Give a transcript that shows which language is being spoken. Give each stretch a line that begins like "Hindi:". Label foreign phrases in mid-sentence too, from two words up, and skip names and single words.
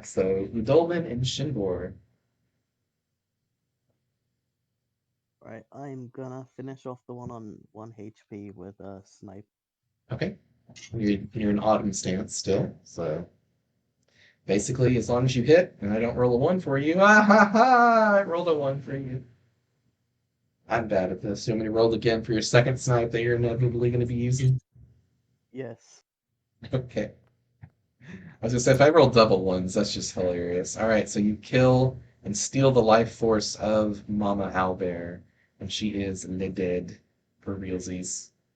English: So Udolman and Shinbor. Right, I'm gonna finish off the one on 1 HP with a snipe. Okay. You're in autumn stance still. So basically, as long as you hit and I don't roll a 1 for you, ah ha ha! I rolled a 1 for you. I'm bad at this. You want me to roll again for your second snipe that you're inevitably going to be using? Yes. Okay. I was gonna say if I roll double 1s, that's just hilarious. All right, so you kill and steal the life force of Mama Owlbear, and she is dead for realsies.